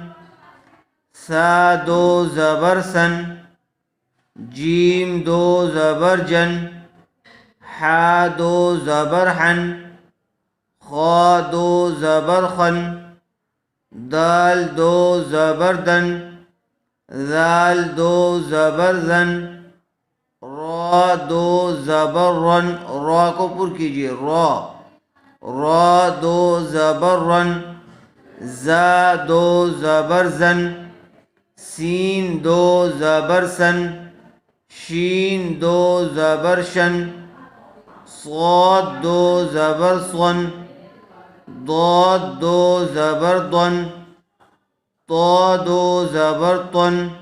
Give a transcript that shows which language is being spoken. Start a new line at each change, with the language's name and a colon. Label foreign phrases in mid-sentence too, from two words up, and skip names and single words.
Urdu: سا 2 زبر سن، جیم 2 زبر جن، حا 2 زبر حن، خا 2 زبر خن، دال 2 زبر دن، ذال 2 زبر زن، را 2 زبر رن، را کو پر کیجئے، را 2 زبر رن، زا 2 زبر زن، سین 2 زبر سن، شین 2 زبر شن، صاد 2 زبر صن، ضاد 2 زبر ضن، طا 2 زبر طن،